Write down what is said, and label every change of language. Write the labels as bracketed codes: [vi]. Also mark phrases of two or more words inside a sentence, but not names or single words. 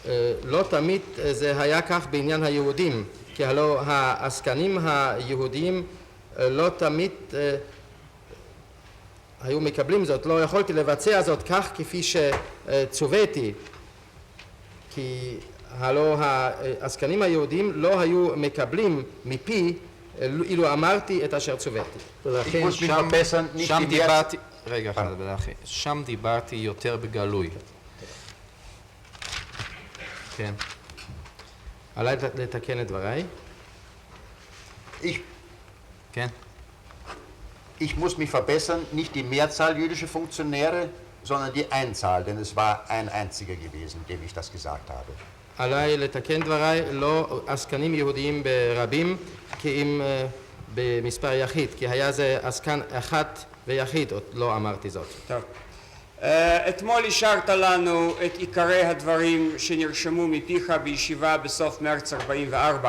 [he] לא תמיד זה היה כך בעניין היהודים, כי הלא העסקנים היהודים לא תמיד היו מקבלים זאת, לא יכולתי לבצע זאת כך כפי שצוויתי, כי הלא העסקנים היהודים לא היו מקבלים מפי אילו אמרתי את אשר צוויתי. ולכן שם דיברתי, רגע אחד, שם דיברתי יותר בגלוי. כן. עליי לתקן את דבריי. כן. [de] Ich muss mich verbessern, nicht die Mehrzahl jüdischer Funktionäre, sondern die Einzahl, denn es war ein einziger gewesen, dem ich das gesagt habe. [he] עליי לתקן דבריי, לא עסקנים יהודיים ברבים, כי אם במספר יחיד, כי היה זה עסקן אחת ויחיד, עוד לא אמרתי זאת. טוב. אתמול השארת לנו את עיקרי הדברים שנרשמו מפיך בישיבה בסוף מרץ 44.